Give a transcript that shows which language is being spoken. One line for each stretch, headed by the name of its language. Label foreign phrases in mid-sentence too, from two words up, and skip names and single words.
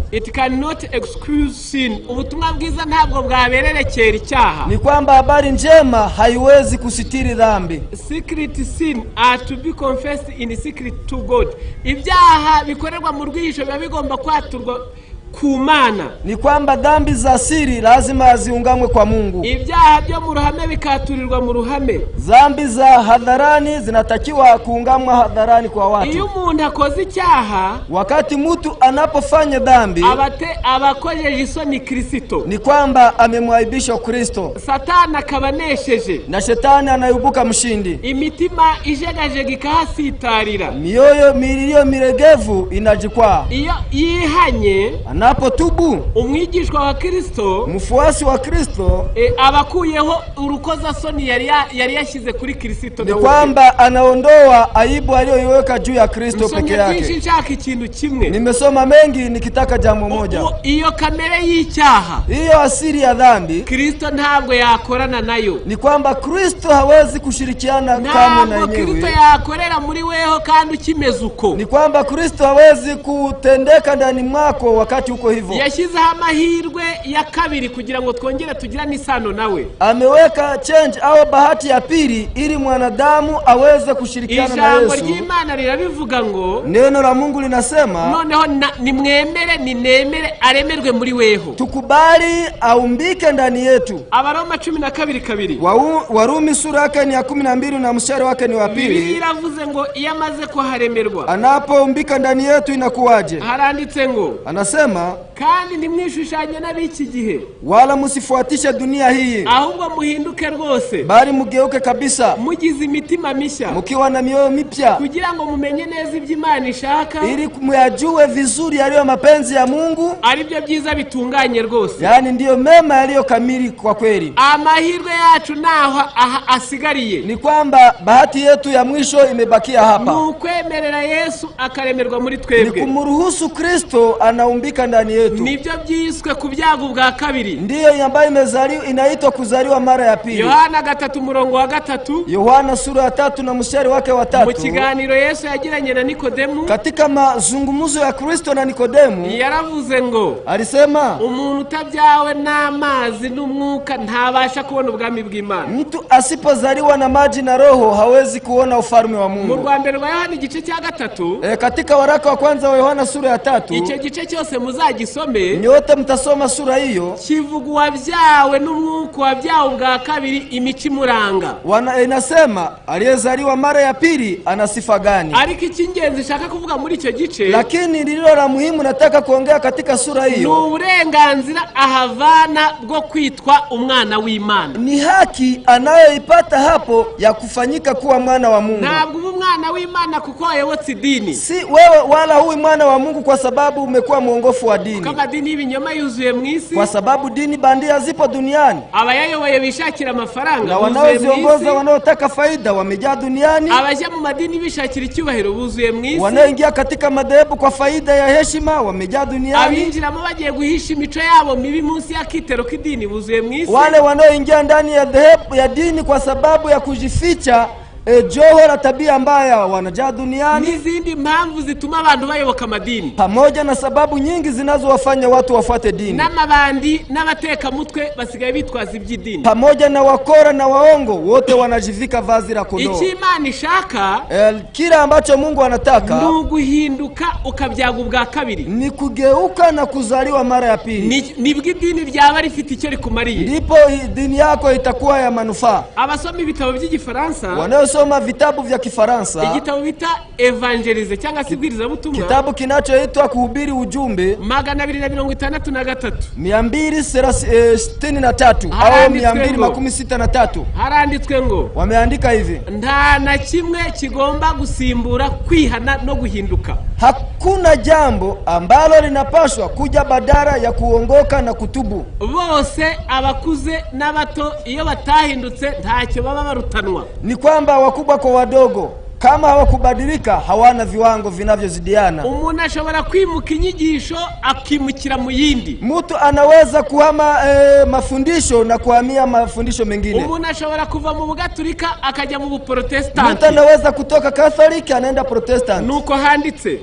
English: It cannot excuse sin.
Kinyarwanda: Ubutumwa bwiza ntabwo bwabererekera icyaha.
Swahili: Ni kwamba habari njema haiwezi kusitiri dhambi.
English: Secret sin are to be confessed in secret to God.
Kinyarwanda: Ibyaha bikorerwa mu rwihisho biba bigomba kwaturwa kumana.
Swahili: Ni kwamba dhambi za siri lazima ziungamwe kwa Mungu.
Kinyarwanda: Ibyaha byo mu ruhame bikaturirwa mu ruhame.
Swahili: Dhambi za hadharani zinatakiwa kuungamwa hadharani kwa watu.
Kinyarwanda: Iyo umuntu akoze icyaha,
Swahili: wakati mtu anapofanya dhambi,
Kinyarwanda: abakojeje isoni Kristo.
Swahili: Ni kwamba amemwaibisha Kristo.
Kinyarwanda: Satani akabanesheje.
Swahili: Na shetani anayubuka mshindi.
Kinyarwanda: Imitima ijegajega ikahasitarira.
Swahili: Mioyo milio miregevu inajikwaa.
Kinyarwanda: Iyo yihanye
Swahili: anapotubu
Kinyarwanda: umwigishwa wa Kristo,
Swahili: mfuasi wa Kristo,
Kinyarwanda: abakuyeho urukoza soni yari yashyize kuri Kristo.
Swahili: Ni kwamba anaondoa aibu aliyoiweka juu ya Kristo peke yake.
Kinyarwanda: Nshaka ikintu kimwe.
Swahili: Nimesoma mengi nikitaka jambo moja.
Kinyarwanda: Iyo kamere y'icyaha,
Swahili: iyo asiri ya dhambi,
Kinyarwanda: Kristo ntabwo yakorana nayo.
Swahili: Ni kwamba Kristo hawezi kushirikiana kamwe na yenyewe.
Kinyarwanda: Kristo yakorera muri weho kandi ukimeze uko.
Swahili: Ni kwamba Kristo hawezi kutendeka ndani mwako wakati uko hivyo.
Kinyarwanda: Yashyizeho amahirwe ya kabiri kugira ngo twongere tugirane isano nawe.
Swahili: Ameweka change au bahati ya pili ili mwanadamu aweze kushirikiana na Yesu.
Kinyarwanda: Ijambo ry'Imana rirabivuga ngo,
Swahili: neno la Mungu linasema,
Kinyarwanda: noneho nimwemere ninemere aremerwe muri weho.
Swahili: Tukubali aumbike ndani yetu.
Kinyarwanda: Abaroma 12:2.
Swahili: Warumi sura yake ni ya 12 na mstari wake ni wa 2.
Kinyarwanda: Iravuze ngo iyo amaze kuharemerwa,
Swahili: anapoumbika ndani yetu inakuwaje?
Kinyarwanda: Haranditse ngo,
Swahili: anasema,
Kinyarwanda: kandi nimwishushanye n'abiki gihe,
Swahili: wala musifuatishe dunia hii,
Kinyarwanda: ahubwo muhinduke rwose,
Swahili: bali mugeuke kabisa,
Kinyarwanda: mugize imitima mishya,
Swahili: mukiwa na mioyo mipya,
Kinyarwanda: kugira ngo mumenye neza iby'Imana ishaka,
Swahili: ili muyajue vizuri yaliyo mapenzi ya Mungu,
Kinyarwanda: ari byo byiza bitunganye rwose.
Swahili: Yani ndiyo mema yaliyo kamili kwa kweli.
Kinyarwanda: Amahirwe yacu naho asigariye,
Swahili: ni kwamba bahati yetu ya mwisho imebakia hapa.
Kinyarwanda: Nukwemerera Yesu akaremerwa muri twebwe.
Swahili: Ni kumruhusu Kristo anaumbika ndani yetu.
Kinyarwanda: Nibyo byiswe ku byago bwa kabiri.
Swahili: Ndiyo ambayo imezaliwa inaitwa kuzaliwa mara ya pili.
Kinyarwanda: Yohana 3:3.
Swahili: Yohana sura ya 3 na mstari wake wa 3.
Kinyarwanda: Mu kiganiro Yesu yagiranye na Nikodemu,
Swahili: katika mazungumzo ya Kristo na Nikodemu,
Kinyarwanda: yaravuze ngo,
Swahili: alisema,
Kinyarwanda: umuntu utabyawe n'amazi n'umwuka ntabasha kubona ubwami bw'Imana.
Swahili: Mtu asipozaliwa na maji na roho hawezi kuona ufalme wa Mungu.
Kinyarwanda: Mu Rwanda rwa Yohana igice cya 3,
Swahili: katika waraka wa kwanza wa Yohana sura ya 3,
Kinyarwanda: icyo gice cyose muzagisome,
Swahili: nyote mtasoma sura hiyo,
Kinyarwanda: kivuga wabyawe n'umwuka wabyawe bwa kabiri imico imuranga.
Swahili: Inasema aliyezaliwa mara ya pili ana sifa gani?
Kinyarwanda: Ariko icy'ingenzi shaka kuvuga muri icyo gice,
Swahili: lakini lililo la muhimu nataka kuongea katika sura hiyo,
Kinyarwanda: ni uburenganzira ahavana bwo kwitwa umwana w'Imana.
Swahili: Ni haki anayoipata hapo ya kufanyika kuwa mwana wa Mungu.
Kinyarwanda: Ntabwo umwana w'Imana kuko wayobotse idini.
Swahili: Si wewe wala huyu mwana wa Mungu kwa sababu umekuwa mwongofu wa dini.
Kinyarwanda: Kama dini y'ibinyoma yuzuye mu isi,
Swahili: kwa sababu dini bandia zipo duniani.
Kinyarwanda: Abayayoboye bishakira amafaranga,
Swahili: na wanaoziongoza wanaotaka faida wamejaa duniani.
Kinyarwanda: Abajya mu madini bishakira icyubahiro buzuye mu isi.
Swahili: Wanaoingia katika madhehebu kwa faida ya heshima wamejaa duniani.
Kinyarwanda: Abinjiramo bagiye guhisha imico yabo mibi munsi ya kitero k'idini buzuye mu isi.
Swahili: Wale wanaoingia ndani ya dhehebu ya dini kwa sababu ya kujificha joho la tabia mbaya wanajaa duniani.
Kinyarwanda: Nizindi mpamvu zituma abantu bayoboka madini,
Swahili: pamoja na sababu nyingi zinazowafanya watu wafuate dini.
Kinyarwanda: N'amabandi n'abateka mutwe basigaye bitwaza iby'idini,
Swahili: pamoja na wakora na waongo wote wanajivika vazi la kondoo.
Kinyarwanda: Ikimana ishaka,
Swahili: kila ambacho Mungu anataka
Kinyarwanda: ni guhinduka ukabyaga ubwa kabiri,
Swahili: ni kugeuka na kuzaliwa mara ya pili.
Kinyarwanda: Nibwo idini ryaba rifite icyo rikumariye,
Swahili: ndipo dini yako itakuwa ya manufaa.
Kinyarwanda: Abasoma ibitabo by'igifaransa,
Swahili: soma vitabu vya Kifaransa,
Kinyarwanda: igitabo bita evangelize cyangwa sibwiriza butumwa,
Swahili: kitabu kinachoitwa kuhubiri ujumbe 263 263 au 263.
Kinyarwanda: Haranditswe ngo,
Swahili: wameandika hivi,
Kinyarwanda: nta na kimwe kigomba gusimbura kwihana no guhinduka.
Swahili: hakuna jambo ambalo linapaswa kuja badala ya kuongoka na kutubu.
Kinyarwanda: Bose abakuze n'abato iyo batahindutse ntacyo baba barutanwa.
Swahili: Ni kwamba wakubwa kwa wadogo kama hawakubadilika hawana viwango vinavyozidiana.
Kinyarwanda: Umuntu ashobora kwimuka inyigisho akimukira mu yindi.
Swahili: Mtu anaweza kuhama mafundisho na kuhamia mafundisho mengine.
Kinyarwanda: Umuntu ashobora kuva mu Bugatolika akajya mu Buprotestanti.
Swahili: Mtu anaweza kutoka Katolika anaenda Protestant.
Kinyarwanda: Nuko handitse.